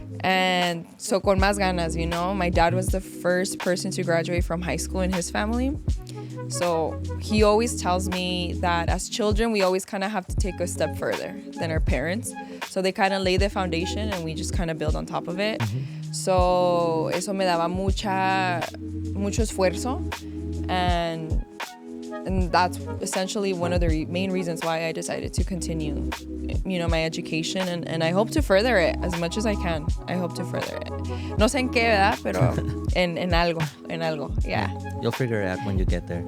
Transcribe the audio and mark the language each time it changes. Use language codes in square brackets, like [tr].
[en] And so [es] con más ganas, [en] my dad was the first person to graduate from high school in his family. So he always tells me that as children, we always kind of have to take a step further than our parents. So they kind of lay the foundation and we just kind of build on top of it. Mm-hmm. [es] So eso me daba mucho esfuerzo. [en] And that's essentially one of the main reasons why I decided to continue, my education. And I hope to further it as much as I can. I hope to further it. [es] No sé en qué, ¿verdad? Pero en algo, yeah. [en] You'll figure it out when you get there.